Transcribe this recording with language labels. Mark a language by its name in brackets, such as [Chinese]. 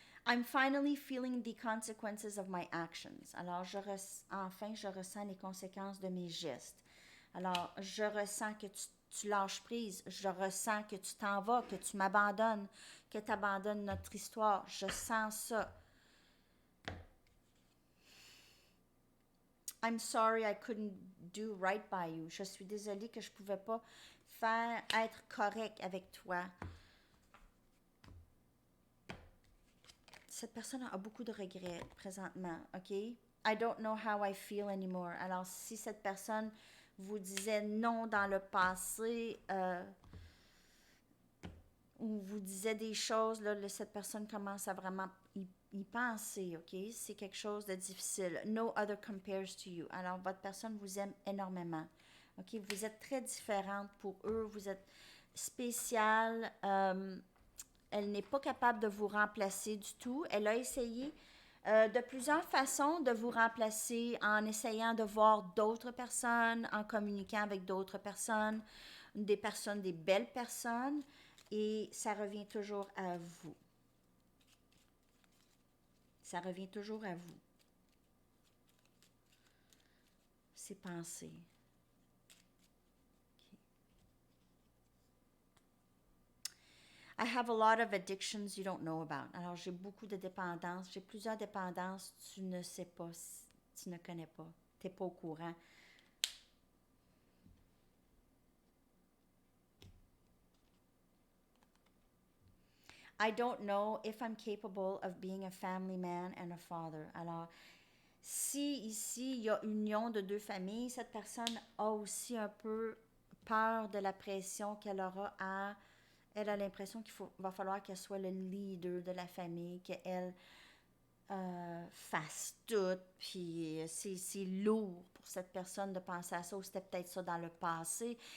[English] I'm finally feeling the consequences of my actions. [French] Alors, enfin, je ressens les conséquences de mes gestes. Alors, je ressens que tu lâches prise. Je ressens que tu t'en vas, que tu m'abandonnes, que tu abandonnes notre histoire. Je sens ça. [English] I'm sorry I couldn't do right by you. [French] Je suis désolée que je ne pouvais pas être correct avec toi. Cette personne a beaucoup de regrets présentement, OK? [English] I don't know how I feel anymore. [French] Alors, si cette personne vous disait non dans le passé, ou vous disait des choses, là, cette personne commence à vraiment y penser, OK? C'est quelque chose de difficile. [English] No other compares to you. [French] Alors, votre personne vous aime énormément, OK? Vous êtes très différente pour eux, vous êtes spéciale. Elle n'est pas capable de vous remplacer du tout. Elle a essayé de plusieurs façons de vous remplacer en essayant de voir d'autres personnes, en communiquant avec d'autres personnes, des belles personnes, et ça revient toujours à vous. Ça revient toujours à vous. Ces pensées. [English] I have a lot of addictions you don't know about. [French] Alors, j'ai beaucoup de dépendances. J'ai plusieurs dépendances. Tu ne sais pas, tu ne connais pas. Tu n'es pas au courant. [English] I don't know if I'm capable of being a family man and a father. [French] Alors, si ici, il y a union de deux familles, cette personne a aussi un peu peur de la pression qu'elle aura à... Elle a l'impression va falloir qu'elle soit le leader de la famille, qu'elle fasse tout, puis c'est lourd pour cette personne de penser à ça, ou c'était peut-être ça dans le passé.